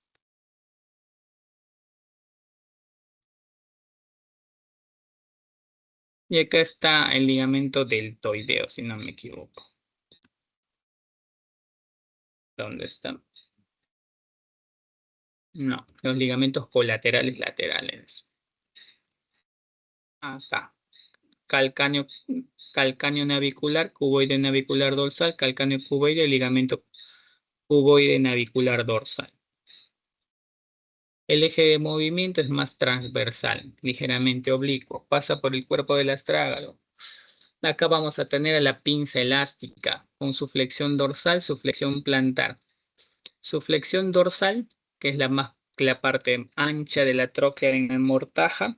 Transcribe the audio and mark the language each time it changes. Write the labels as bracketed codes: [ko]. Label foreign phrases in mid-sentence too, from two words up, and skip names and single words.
[es] Y acá está el ligamento deltoideo, si no me equivoco. ¿Dónde está? No, los ligamentos colaterales laterales. Acá. Calcáneo, calcáneo navicular, cuboide navicular dorsal, calcáneo cuboide, ligamento cuboide navicular dorsal. El eje de movimiento es más transversal, ligeramente oblicuo, pasa por el cuerpo del astrágalo. Acá vamos a tener a la pinza elástica con su flexión dorsal, su flexión plantar. Su flexión dorsal, que es la parte ancha de la tróclea en la mortaja.